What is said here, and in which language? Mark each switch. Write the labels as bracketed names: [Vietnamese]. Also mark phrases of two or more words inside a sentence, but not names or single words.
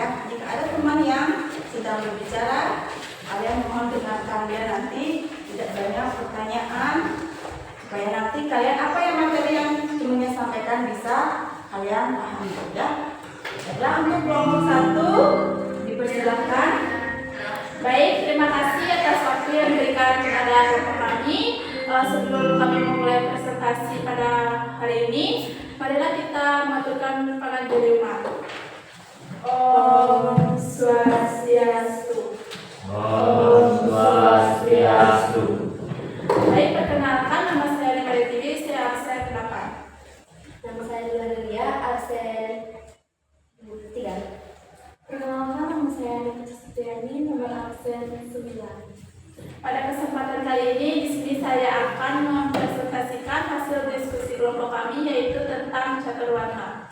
[Indonesian] Jika ada teman yang sedang berbicara, kalian mohon dengarkan dia, nanti tidak banyak pertanyaan supaya nanti kalian apa yang materi yang temannya sampaikan bisa kalian pahami ya. Baiklah, untuk kelompok 1 dipersilakan Baik, terima kasih atas waktu yang diberikan kepada kelompok kami. Sebelum kami memulai presentasi pada hari ini, marilah kita mengaturkan penganjur umat. [Sanskrit] Om Swastiastu. Om Swastiastu. [Indonesian] Baik, perkenalkan, nama saya Lima Detiwi, saya absen 8. Nama saya Nuria, absen 3. Perkenalkan, nama saya Nita Supriyani, nomor absen 9. Pada kesempatan kali ini, di sini saya akan mempresentasikan hasil diskusi kelompok kami, yaitu tentang catur warna.